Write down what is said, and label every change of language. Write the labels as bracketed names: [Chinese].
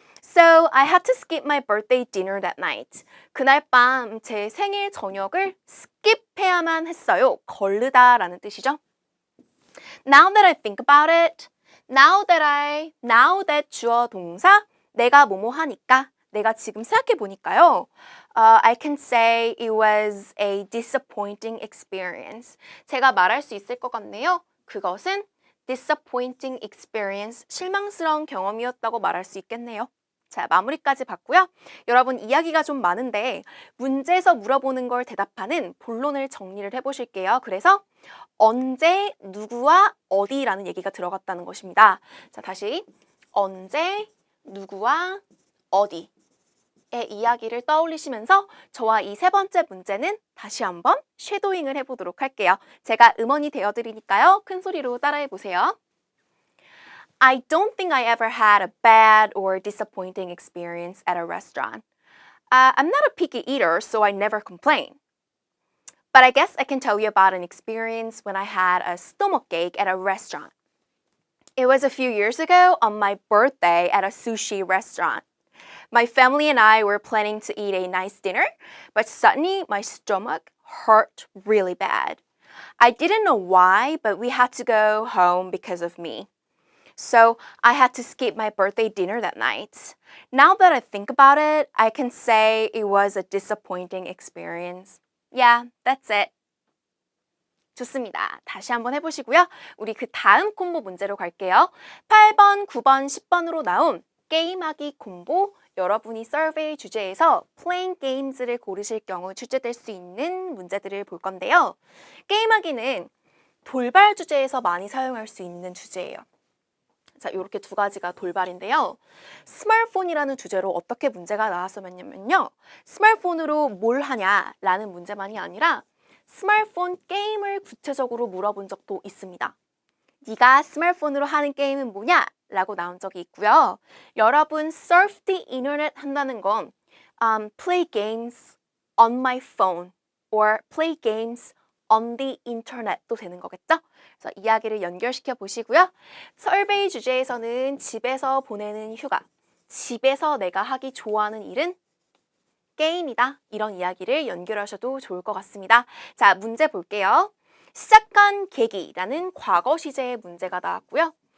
[English] So I had to skip my birthday dinner that night. [Korean] 그날 밤 제 생일 저녁을 skip해야만 했어요. 거르다라는 뜻이죠. [English] Now that I think about it, [Korean] now that 주어 동사, 내가 뭐뭐 하니까, 내가 지금 생각해 보니까요. [English] I can say it was a disappointing experience. [Korean] 제가 말할 수 있을 것 같네요. 그것은 disappointing experience, 실망스러운 경험이었다고 말할 수 있겠네요. 자, 마무리까지 봤고요. 여러분 이야기가 좀 많은데 문제에서 물어보는 걸 대답하는 본론을 정리를 해보실게요. 그래서 언제, 누구와 어디라는 얘기가 들어갔다는 것입니다. 자, 다시 언제, 누구와 어디의 이야기를 떠올리시면서 저와 이 세 번째 문제는 다시 한번 쉐도잉을 해보도록 할게요. 제가 음원이 되어드리니까요. 큰 소리로 따라해 보세요. [English] I don't think I ever had a bad or disappointing experience at a restaurant. I'm not a picky eater, so I never complain. But I guess I can tell you about an experience when I had a stomachache at a restaurant. It was a few years ago on my birthday at a sushi restaurant. My family and I were planning to eat a nice dinner, but suddenly my stomach hurt really bad. I didn't know why, but we had to go home because of me. So I had to skip my birthday dinner that night. Now that I think about it, I can say it was a disappointing experience. Yeah, that's it. [Korean] 좋습니다. 다시 한번 해보시고요. 우리 그 다음 콤보 문제로 갈게요. 8번, 9번, 10번으로 나온 게임하기 콤보, 여러분이 서베이 주제에서 playing games를 고르실 경우 출제될 수 있는 문제들을 볼 건데요. 게임하기는 돌발 주제에서 많이 사용할 수 있는 주제예요. 자, 이렇게 두 가지가 돌발인데요. 스마트폰이라는 주제로 어떻게 문제가 나왔었냐면요. 스마트폰으로 뭘 하냐라는 문제만이 아니라 스마트폰 게임을 구체적으로 물어본 적도 있습니다. 네가 스마트폰으로 하는 게임은 뭐냐? 라고 나온 적이 있고요. [English] 여러분 surf the internet [Korean] 한다는 건 [English] play games on my phone or play games on the internet도 [Korean] 되는 거겠죠? 그래서 이야기를 연결시켜 보시고요. 설베이 주제에서는 집에서 보내는 휴가, 집에서 내가 하기 좋아하는 일은 게임이다. 이런 이야기를 연결하셔도 좋을 것 같습니다. 자, 문제 볼게요. 시작한 계기라는 과거 시제의 문제가 나왔고요.